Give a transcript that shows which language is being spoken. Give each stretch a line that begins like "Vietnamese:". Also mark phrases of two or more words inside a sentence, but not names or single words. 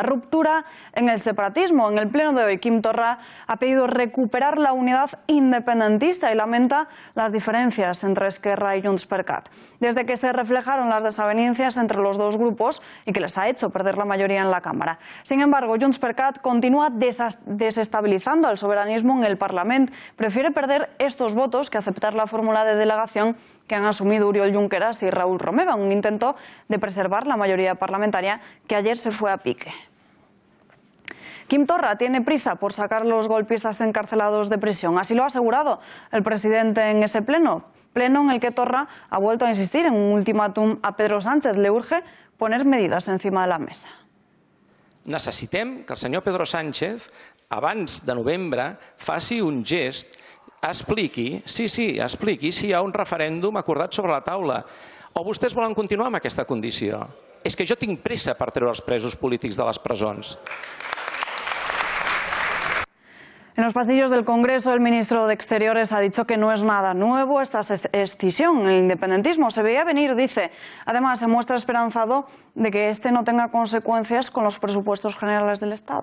Spanish: Ruptura en el separatismo. En el pleno de hoy, Quim Torra ha pedido recuperar la unidad independentista y lamenta las diferencias entre Esquerra y Junts per Cat. Desde que se reflejaron las desavenencias entre los dos grupos y que les ha hecho perder la mayoría en la Cámara. Sin embargo, Junts per Cat continúa desestabilizando al soberanismo en el Parlament. Prefiere perder estos votos que aceptar la fórmula de delegación que han asumido Oriol Junqueras y Raúl Romeva, un intento de preservar la mayoría parlamentaria que ayer se fue a pique. Quim Torra tiene prisa por sacar a los golpistas encarcelados de prisión. Así lo ha asegurado el presidente en ese pleno en el que Torra ha vuelto a insistir en un ultimátum a Pedro Sánchez. Le urge poner medidas encima de la mesa.
Catalan: Necessitem que el senyor Pedro Sánchez, abans de novembre, faci un gest, expliqui si hi ha un referèndum acordat sobre la taula. O vostès volen continuar amb aquesta condició? És que jo tinc pressa per treure els presos polítics de les presons.
Spanish: En los pasillos del Congreso, el ministro de Exteriores ha dicho que no es nada nuevo esta escisión. El independentismo se veía venir, dice. Además, se muestra esperanzado de que este no tenga consecuencias con los presupuestos generales del Estado.